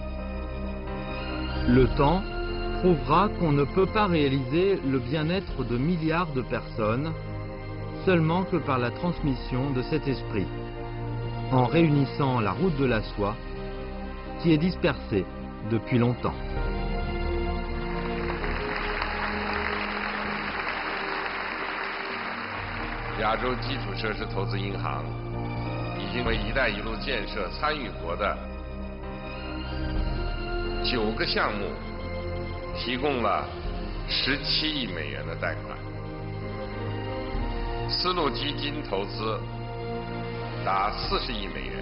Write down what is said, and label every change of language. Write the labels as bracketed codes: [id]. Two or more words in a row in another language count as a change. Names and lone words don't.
[fr] Le temps prouvera qu'on ne peut pas réaliser le bien-être de milliards de personnes seulement que par la transmission de cet esprit, en réunissant la route de la soie qui est dispersée depuis longtemps. [zh] 亚洲基础设施投资银行已经为“一带一路”建设参与国的9个项目提供了17亿美元的贷款，丝路基金投资达40亿美元。